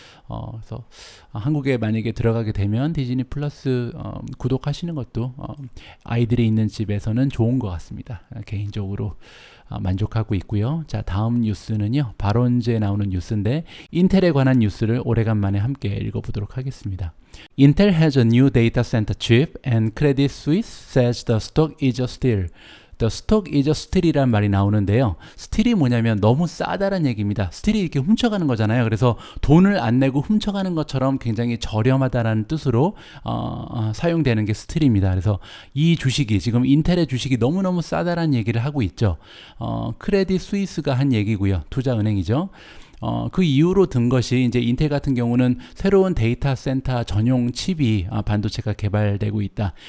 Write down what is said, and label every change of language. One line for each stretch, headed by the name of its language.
Korean: 그래서 한국에 만약에 들어가게 되면 디즈니 플러스 구독하시는 것도 아이들이 있는 집에서는 좋은 것 같습니다. 개인적으로 만족하고 있고요. 자, 다음 뉴스는요, 발언제에 나오는 뉴스인데 인텔에 관한 뉴스를 오래간만에 함께 읽어보도록 하겠습니다.
English: Intel has a new data center chip and Credit Suisse says the stock is a steal. The stock is a steal이란
Korean: 말이 나오는데요. 스틸이 뭐냐면 너무 싸다는 얘기입니다. 스틸이 이렇게 훔쳐가는 거잖아요. 그래서 돈을 안 내고 훔쳐가는 것처럼 굉장히 저렴하다라는 뜻으로 사용되는 게 스틸입니다. 그래서 이 주식이 지금 인텔의 주식이 너무너무 싸다라는 얘기를 하고 있죠. 크레딧 스위스가 한 얘기고요. 투자은행이죠. 그 이후로 든 것이 이제 인텔 같은 경우는 새로운 데이터 센터 전용 칩이 반도체가 개발되고 있다.